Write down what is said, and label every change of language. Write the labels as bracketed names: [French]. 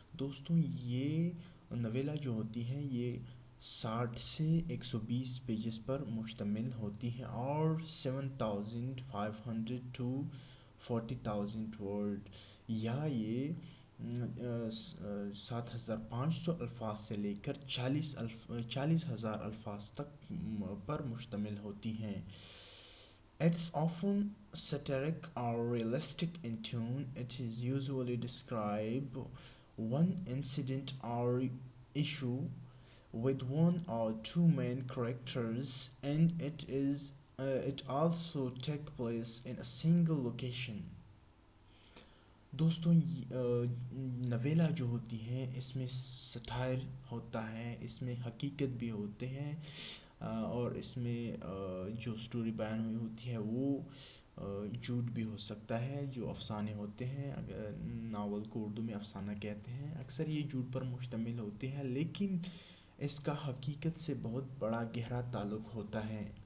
[Hindi] दोस्तों ये नवेला जो होती हैं ये 60 से 120 पेजेस पर मुश्तमिल होती हैं और 7500 to 40,000 वर्ड, या ये 7,500 अल्फाज से लेकर 40,000 अल्फाज तक पर मुश्तमिल होती हैं। [English] It's often satiric or realistic in tone. It is usually describe one incident or issue with one or two main characters, and it also take place in a single location. [Hindi] दोस्तों नवेला जो होती है इसमें सटायर होता है, इसमें हकीकत भी होते हैं और इसमें जो स्टोरी बयान हुई होती है वो झूठ भी हो सकता है। जो अफसाने होते हैं, अगर नावल को उर्दू में अफसाना कहते हैं, अक्सर ये झूठ पर मुश्तमिल होते हैं लेकिन इसका हकीकत से बहुत बड़ा गहरा ताल्लुक़ होता है।